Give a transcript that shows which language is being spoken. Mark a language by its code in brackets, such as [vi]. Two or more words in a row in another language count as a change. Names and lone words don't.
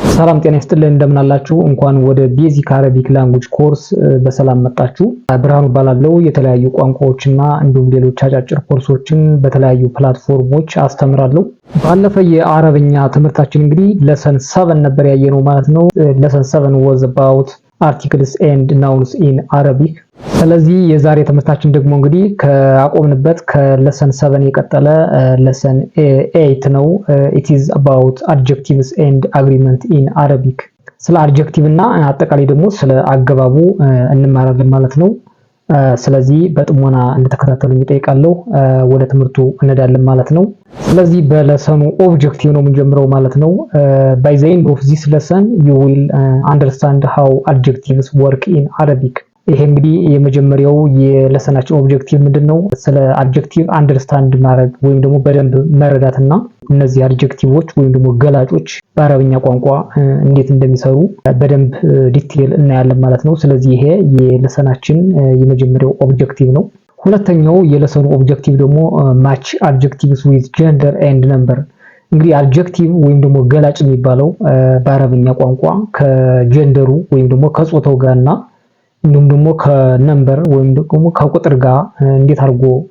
[am] ሰላም ጤና ይስጥልን እንደምን አላችሁ? እንኳን ወደ [en] basic Arabic language course [am] በሰላም መጣችሁ። ብርሃኑ እባላለሁ። የተለያዩ ቋንቋዎችና እንዲሁም ሌሎች አጫጭር ኮርሶችን በተለያዩ ፕላትፎርሞች አስተምራለሁ። ባለፈ የአረብኛ ትምህርታችን እንግዲህ ለሰን 7 ነበር ያየነው ማለት ነው። ለሰን 7 [en] was about articles and nouns in Arabic። [am] ስለዚህ የዛሬ ትምህርታችን ደግሞ እንግዲህ ከአቆምንበት ከለሰን 7 የቀጠለ ለሰን 8 ነው። [en] it is about adjectives and agreement in Arabic። [am] ስለ አድጀክቲቭ እና አጠቃላይ ደግሞ ስለ አገባቡ እንማራለን ማለት ነው። ስለዚህ በጥሞና እንድትከታተሉኝ እጠይቃለሁ። ወደ ትምህርቱ እንሄዳለን ማለት ነው። ስለዚህ በለሰኑ ኦብጀክቲቭ ነው የምንጀምረው ማለት ነው። [en] by the end of this lesson you will understand how adjectives work in Arabic። [am] ይሄ እንግዲህ የመጀመሪያው የለሰናችን ኦብጀክቲቭ ምንድነው? ስለ አድጀክቲቭ አንደርስታንድ ማድረግ ወይም ደግሞ በደንብ መረዳትና እነዚህ አድጀክቲቮች ወይም ደግሞ ገላጮች በአረብኛ ቋንቋ እንዴት እንደሚሰሩ በደንብ ዲቴል እናያለን ማለት ነው። ስለዚህ ይሄ የለሰናችን የመጀመሪያው ኦብጀክቲቭ ነው። ሁለተኛው የለሰኑ ኦብጀክቲቭ ደግሞ [en] match adjectives with gender and number። [am] እንግዲህ አድጀክቲቭ ወይም ደግሞ ገላጭ የሚባለው በአረብኛ ቋንቋ ከጀንደሩ ወይም ደግሞ ከጾታው ጋርና እንዲሁም ደግሞ ከነምበር ወይም ደግሞ ከቁጥር ጋር እንዴት አድርጎ